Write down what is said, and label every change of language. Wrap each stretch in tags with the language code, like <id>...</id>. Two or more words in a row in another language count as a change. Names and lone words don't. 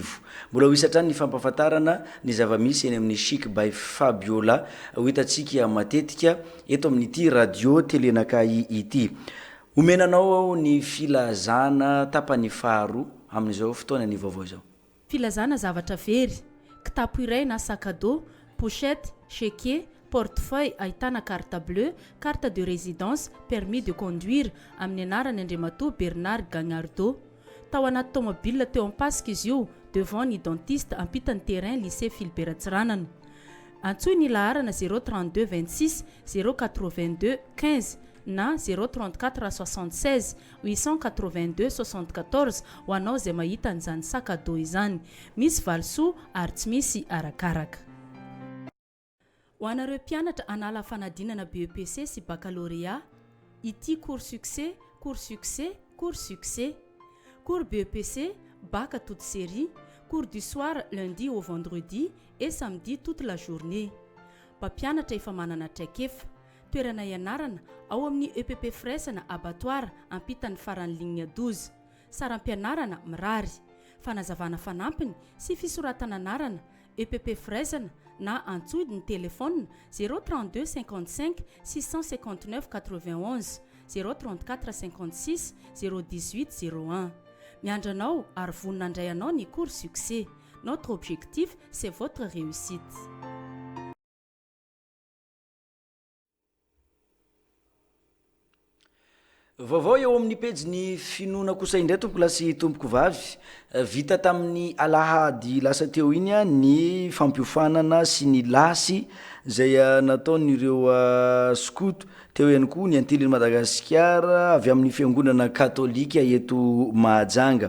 <mg>Mbola ho isatrany ny fampahafantarana ny zava-misy eny amin'ny Chic by Fabiola ho hitantsika matetika eto amin'ity radio telenakay ity. Omenanao ny filazana tapany faharoa amin'izao fotoana ny vaovao izao. Filazana zavatra very, kitapo iray na</mg> <fr>sac à dos, pochette, chéquier, portefeuille</fr> <mg>ahitana</mg> <fr>carte bleue, carte de résidence, permis de conduire</fr> <mg>amin'ny anarany Andriamatoa Bernard Gagnardo. Tao anaty tomobile teo ampasika izy io devant ny dentiste ampitany terrain lycée Philibert Tsiranana. Antsoy ny laharana 032 26 082 15 na 034 76 882 74 ho anao zay mahita an'izany</mg> <fr>sac à dos</fr> <mg>izany. Misy valisoa ary tsy misy arakaraka. Ho anareo mpianatra anala fanadinana BEPC sy baccalauréat, ity</mg> <fr>cours succès, cours succès, cours succès. Cours BEPC, bac à toute série, cours du soir lundi au vendredi et samedi toute la journée.</fr> <mg>Mpampianatra efa manana traikefa, toerana ianarana ao amin'ny EPP Fraisana abattoir ampitany farany ligne 12. Saram-pianarana mirary, fanazavana fanampiny sy fisoratana anarana EPP Fraisana na antsoiny ny telefona 032 55 659 91 034 56 018 01. Miandranao ary voninandray anao ny</mg> <fr>cours succès. Notre objectif, c'est votre réussite.</fr> <mg>Vaovao eo amin'ny pejy ny finoana kosa indray tompoko lasy tompoko vavy vita tamin'ny alahady lasa teo iny ny fampiofanana sy ny lasy zay nataon'ireo scout teo ihany koa ny antiliny Madagasikara avy amin'ny fiangonana katolika eto Mahajanga.</mg>